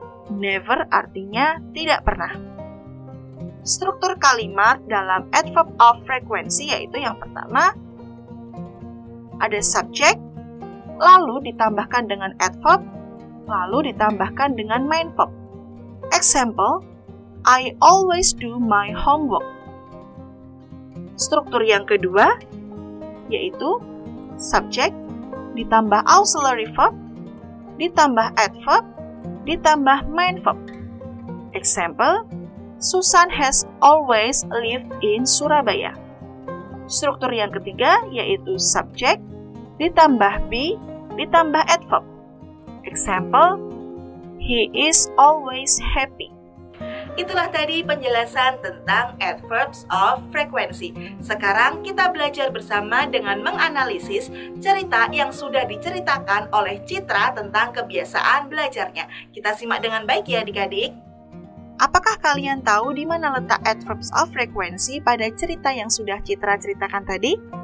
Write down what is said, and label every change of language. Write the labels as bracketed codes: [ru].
[id] Never artinya tidak pernah. Struktur kalimat dalam adverb of frequency yaitu yang pertama, ada subjek, lalu ditambahkan dengan adverb, lalu ditambahkan dengan main verb. [en] Example, I always do my homework. [id] Struktur yang kedua yaitu subject ditambah auxiliary verb ditambah adverb ditambah main verb. [en] Example, Susan has always lived in Surabaya. [id] Struktur yang ketiga yaitu subject ditambah be ditambah adverb. [en] Example, he is always happy. [id] Itulah tadi penjelasan tentang adverbs of frequency. Sekarang kita belajar bersama dengan menganalisis cerita yang sudah diceritakan oleh Citra tentang kebiasaan belajarnya. Kita simak dengan baik ya adik-adik. Apakah kalian tahu di mana letak adverbs of frequency pada cerita yang sudah Citra ceritakan tadi?